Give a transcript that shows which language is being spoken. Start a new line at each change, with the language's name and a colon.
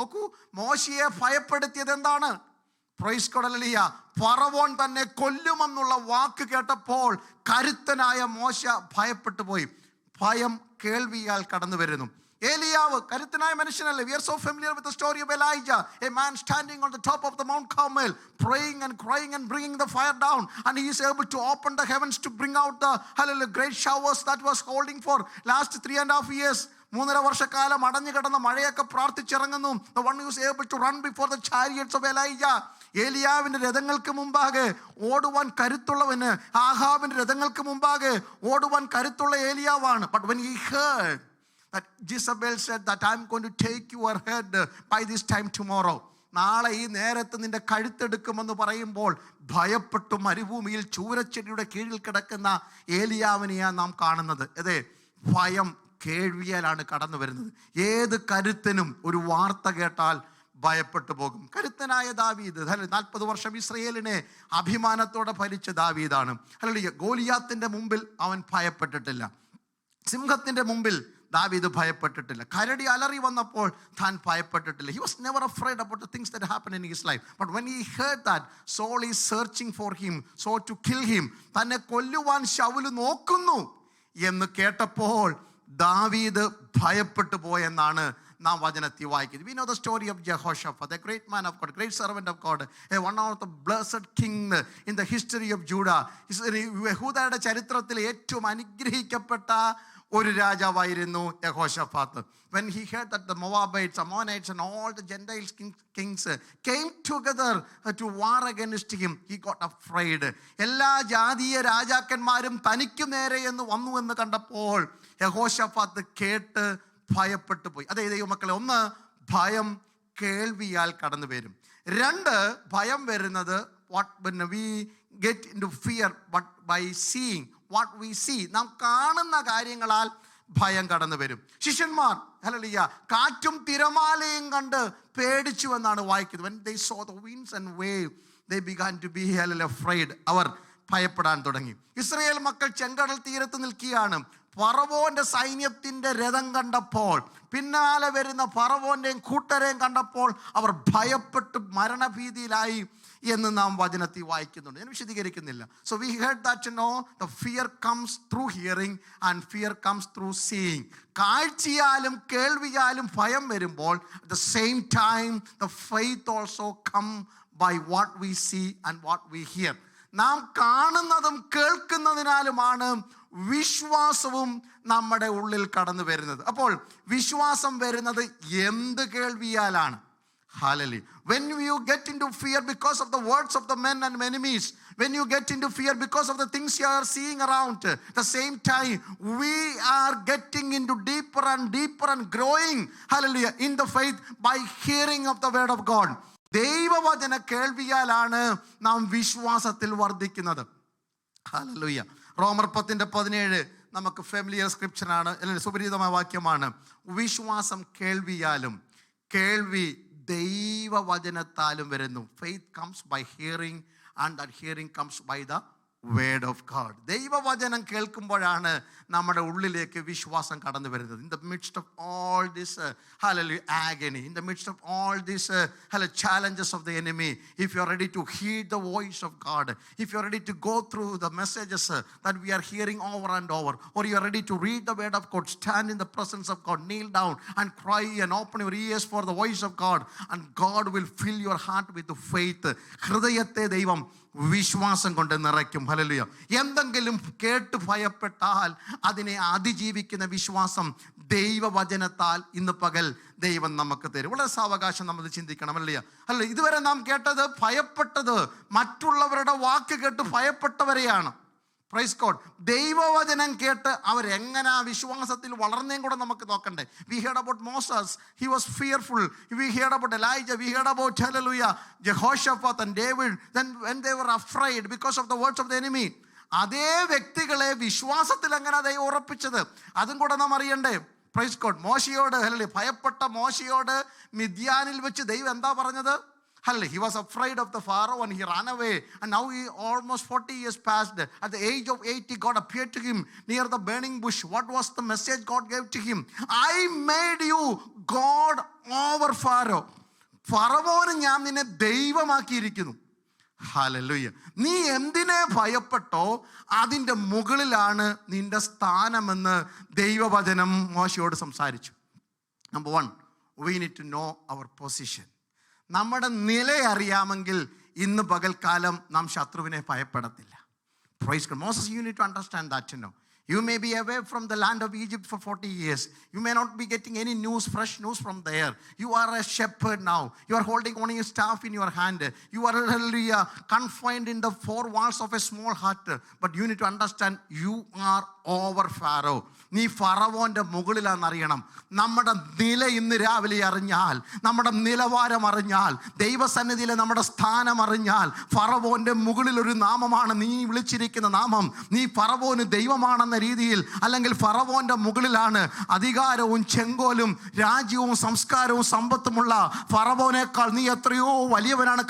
Malayalam: നോക്കൂ, മോശയെ ഭയപ്പെടുത്തിയത് എന്താണ്?
English: Praise God.
Malayalam: ഹല്ലേലൂയ. ഫറവോൻ തന്നെ കൊല്ലുമെന്നുള്ള വാക്ക് കേട്ടപ്പോൾ കരുത്തനായ മോശ ഭയപ്പെട്ടു പോയി. ഭയം കേൾവിയാൽ കടന്നു വരുന്നു. ഏലിയാവ് കരുത്തനായ മനുഷ്യനല്ലേ?
English: We are so familiar with the story of Elijah, a man standing on the top of the Mount Carmel, praying and crying and bringing the fire down, and he is able to open the heavens to bring out the great showers that was holding for last 3.5 years.
Malayalam: 3.5 വർഷക്കാലം അടഞ്ഞു കിടന്ന മഴയൊക്കെ പ്രാർത്ഥിച്ചിറങ്ങുന്നു.
English: The one who is able to run before the chariots of Elijah.
Malayalam: ഏലിയാവിൻ്റെ രഥങ്ങൾക്ക് മുമ്പാകെ ഓടുവാൻ കരുത്തുള്ളവന്, ആഹാബിൻ്റെ രഥങ്ങൾക്ക് മുമ്പാകെ ഓടുവാൻ കരുത്തുള്ള ഏലിയാവാണ്.
English: But when he heard that Jezebel said that I'm going to take your head by this time tomorrow,
Malayalam: നാളെ ഈ നേരത്ത് നിന്റെ കഴുത്തെടുക്കുമെന്ന് പറയുമ്പോൾ ഭയപ്പെട്ടു മരുഭൂമിയിൽ ചൂരച്ചെടിയുടെ കീഴിൽ കിടക്കുന്ന ഏലിയാവിനെയാണ് നാം കാണുന്നത്. അതെ, ഭയം കേൾവിയാലാണ് കടന്നു വരുന്നത്. ഏത് കരുത്തനും ഒരു വാർത്ത കേട്ടാൽ ഭയപ്പെട്ടു പോകും. കരുത്തനായ ദാവീദ് 40 വർഷം ഇസ്രയേലിനെ അഭിമാനത്തോടെ ഭരിച്ച ദാവീദാണ്. ഹല്ലേലൂയ. ഗോലിയാത്തിന്റെ മുമ്പിൽ അവൻ ഭയപ്പെട്ടിട്ടില്ല. സിംഹത്തിന്റെ മുമ്പിൽ ദാവീദ് ഭയപ്പെട്ടിട്ടില്ല. കരടി അലറി വന്നപ്പോൾ താൻ ഭയപ്പെട്ടിട്ടില്ല.
English: He was never afraid about the things that happened in his life. But when he heard that Saul is searching for him, so to kill him,
Malayalam: തന്നെ കൊല്ലുവാൻ ശൗല് നോക്കുന്നു എന്ന് കേട്ടപ്പോൾ ദാവീദ് ഭയപ്പെട്ടു പോയെന്നാണ് നാം വചനത്തിൽ വായിക്കുന്നത്.
English: We know the story of Jehoshaphat, a great man of God, great servant of God, one of the blessed king in the history of Judah.
Malayalam: യഹൂദയുടെ ചരിത്രത്തിൽ ഏറ്റവും അനുഗ്രഹിക്കപ്പെട്ട ഒരു രാജാവായിരുന്നു യഹോശഫാത്ത്.
English: When he heard that the Moabites, Ammonites and all the Gentile kings came together to war against him, he got afraid.
Malayalam: എല്ലാ ജാതീയ രാജാക്കന്മാരും തനിക്ക് നേരെ എന്ന് വന്നു എന്ന് കണ്ടപ്പോൾ യഹോശഫാത്ത് കേട്ട് ഭയപ്പെട്ടു പോയി. അതെ ദൈവമക്കളെ, ഒന്ന്, ഭയം കേൾവിയാൽ കടന്നു വരും.
English: 2,
Malayalam: ഭയം വരുന്നത്
English: when we get into fear but by seeing what we see.
Malayalam: നാം കാണുന്ന കാര്യങ്ങളാൽ ഭയം കടന്നു വരും. ശിഷ്യന്മാർ ഹല്ലേലൂയ കാറ്റും തിരമാലയും കണ്ട് പേടിച്ചു എന്നാണ് വായിക്കുന്നത്.
English: When they saw the winds and wave, they began to be afraid.
Malayalam: അവർ ഭയപ്പെടാൻ തുടങ്ങി. ഇസ്രായേൽ മക്കൾ ചെങ്കടൽ തീരത്ത് നിൽക്കുകയാണ്. ഫറവോന്റെ സൈന്യത്തിന്റെ രഥം കണ്ടപ്പോൾ, പിന്നാലെ വരുന്ന ഫറവോന്റെയും കൂട്ടരെയും കണ്ടപ്പോൾ അവർ ഭയപ്പെട്ട് മരണഭീതിയിലായി എന്ന് നാം വചനത്തിൽ വായിക്കുന്നുണ്ട്. ഞാൻ വിശദീകരിക്കുന്നില്ല.
English: So we heard that the fear comes through hearing and fear comes through seeing.
Malayalam: കാഴ്ചയാലും കേൾവിയാലും ഭയം വരുമ്പോൾ
English: at the same time the faith also come by what we see and what we hear.
Malayalam: നാം കാണുന്നതും കേൾക്കുന്നതിനാലുമാണ് വിശ്വാസവും നമ്മുടെ ഉള്ളിൽ കടന്നു വരുന്നത്. അപ്പോൾ വിശ്വാസം വരുന്നത് എന്ത് കേൾവിയാലാണ്?
English: Hallelujah. When you get into fear because of the words of the men and enemies, when you get into fear because of the things you are seeing around, the same time we are getting into deeper and growing, hallelujah, in the faith by hearing of the word of God.
Malayalam: ദൈവവചന കേൾവിയാലാണ് നാം വിശ്വാസത്തിൽ വർദ്ധിക്കുന്നത്. Hallelujah. റോമർ 10:17 നമുക്ക്
English: familiar സ്ക്രിപ്ചറാണ്,
Malayalam: അല്ലെങ്കിൽ സുപരിചിതമായ വാക്യമാണ്. വിശ്വാസം കേൾവിയാലും കേൾവി ദൈവവചനത്താലും വരുന്നു.
English: Faith comes by hearing and that hearing comes by the word of God.
Malayalam: ദൈവവചനം കേൾക്കുമ്പോഴാണ് നമ്മുടെ ഉള്ളിലേക്ക് വിശ്വാസം കടന്നു വരുന്നത്.
English: In the midst of all this agony, in the midst of all these challenges of the enemy, if you are ready to heed the voice of God, if you are ready to go through the messages that we are hearing over and over, or you are ready to read the word of God, stand in the presence of God, kneel down and cry and open your ears for the voice of God, and God will fill your heart with the faith.
Malayalam: ഹൃദയത്തെ ദൈവം വിശ്വാസം കൊണ്ട് നിറയ്ക്കും. Hallelujah. എന്തെങ്കിലും കേട്ട് ഭയപ്പെട്ടാൽ അതിനെ അതിജീവിക്കുന്ന വിശ്വാസം ദൈവവചനത്താൽ ഇന്ന് പകൽ ദൈവം നമുക്ക് തരും. വളരെ സാവകാശം നമ്മൾ ചിന്തിക്കണം. അല്ല, ഇതുവരെ നാം കേട്ടത് ഭയപ്പെട്ടത് മറ്റുള്ളവരുടെ വാക്ക് കേട്ട് ഭയപ്പെട്ടവരെയാണ്.
English: Praise God.
Malayalam: ദൈവവചനം കേട്ട് അവരെങ്ങനെ ആ വിശ്വാസത്തിൽ വളർന്നേം കൂടെ നമുക്ക് നോക്കണ്ടേ. We heard about Moses, he was fearful. We heard about Elijah, we heard about Jehoshaphat and David, then when they were afraid because of the words of the enemy. അതേ വ്യക്തികളെ വിശ്വാസത്തിൽ എങ്ങനെ ദൈവം ഉറപ്പിച്ചത് അതും കൂടെ നാം അറിയണ്ടേ.
English: Praise God.
Malayalam: മോശയോട് ഭയപ്പെട്ട മോശയോട് മിദ്യാനിൽ വെച്ച് ദൈവം എന്താ പറഞ്ഞത്?
English: He was afraid of the Pharaoh and he ran away. And now he almost 40 years passed. At the age of 80, God appeared to him near the burning bush. What was the message God gave to him? I made you God over Pharaoh.
Malayalam: ഫറവോന് ഞാൻ നിന്നെ ദൈവമാക്കിയിരിക്കുന്നു. Hallelujah. നീ എന്തിനെ ഭയപ്പെട്ടോ അതിൻ്റെ മുകളിലാണ് നിന്റെ സ്ഥാനമെന്ന് ദൈവവചനം മോശയോട് സംസാരിച്ചു.
English: Number 1, we need to know our position.
Malayalam: നമ്മുടെ നില അറിയാമെങ്കിൽ ഇന്ന് പകൽക്കാലം നാം ശത്രുവിനെ ഭയപ്പെടത്തില്ല.
English: Praise God. Moses, you need to understand that, you know. You may be away from the land of Egypt for 40 years. You may not be getting any news, fresh news from there. You are a shepherd now. You are holding only a staff in your hand. You are confined in the four walls of a small hut. But you need to understand, you are over Pharaoh.
Malayalam: നീ ഫറവോൻ്റെ മുകളിലാണെന്നറിയണം. നമ്മുടെ നില ഇന്ന് രാവിലെ അറിഞ്ഞാൽ, നമ്മുടെ നിലവാരം അറിഞ്ഞാൽ, ദൈവസന്നിധിയിലെ നമ്മുടെ സ്ഥാനം അറിഞ്ഞാൽ, ഫറവോൻ്റെ മുകളിൽ ഒരു നാമമാണ് നീ വിളിച്ചിരിക്കുന്ന നാമം. നീ ഫറവോന് ദൈവമാണെന്ന രീതിയിൽ, അല്ലെങ്കിൽ ഫറവോൻ്റെ മുകളിലാണ് അധികാരവും ചെങ്കോലും രാജ്യവും സംസ്കാരവും സമ്പത്തുമുള്ള ഫറവോനേക്കാൾ നീ എത്രയോ വലിയവനാണ്.